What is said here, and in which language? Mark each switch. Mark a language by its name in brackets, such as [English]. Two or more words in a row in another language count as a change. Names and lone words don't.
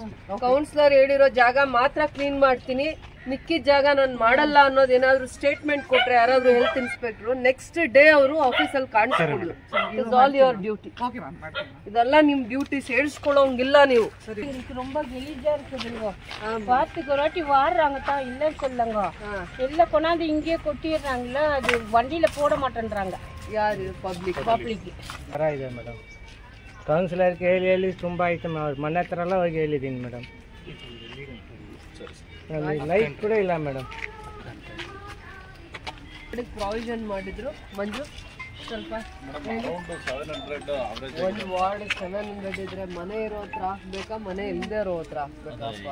[Kannada] ಕೌನ್ಸಿಲರ್ ಹೇಳಿರೋ ಜಾಗ ಮಾತ್ರ ಕ್ಲೀನ್ ಮಾಡ್ತೀನಿ, ಮಿಕ್ಕಿದ ಜಾಗ ನಾನು ಮಾಡಲ್ಲ ಅನ್ನೋದು ಏನಾದ್ರು ಸ್ಟೇಟ್ಮೆಂಟ್ ಕೊಟ್ರೆ ಯಾರಾದ್ರೂ [English] health inspector next day [Kannada] ಅವರು ಆಫೀಸಲ್ಲಿ ಕಾಣಿಸ್ಕೊಳ್ಳಿ. [English] It's all your duty. [Kannada] ಇದೆಲ್ಲ ನಿಮ್ ಡ್ಯೂಟಿ ಸೇರಿಸ್ಕೊಳ್ಳೋಂಗಿಲ್ಲ ನೀವು. [Tamil] ரொம்ப கெலிஜா இருக்குதுங்க. வாரத்துக்கு ஒரு வாட்டி வாடுறாங்க தான், இல்லைன்னு சொல்லங்க. எல்லாம் கொண்டாந்து இங்கேயே கொட்டிடுறாங்களா, அது வண்டியில போட மாட்டேன்றாங்க. [Kannada] ಯಾರು? ಪಬ್ಲಿಕ್ ಇದೆ ಮೇಡಮ್. ಕೌನ್ಸಿಲರ್ಗೆ ಹೇಳಿ ತುಂಬ ಆಯ್ತು. ಮನೆ ಹತ್ರ ಎಲ್ಲ ಹೋಗಿ ಹೇಳಿದ್ದೀನಿ ಮೇಡಮ್. ಲೈಟ್ ಕೂಡ ಇಲ್ಲ ಮೇಡಮ್. ಪ್ರಾವಿಷನ್ ಮಾಡಿದ್ರು ಮಂಜು ಸ್ವಲ್ಪ ಒಂದು ವಾರ್ಡ್ 700 ಇದ್ರೆ ಮನೆ ಇರೋ ಹತ್ರ ಹಾಕ್ಬೇಕಾ, ಮನೆ ಇಲ್ಲದೆ ಇರೋ ಹತ್ರ ಹಾಕ್ಬೇಕಾ?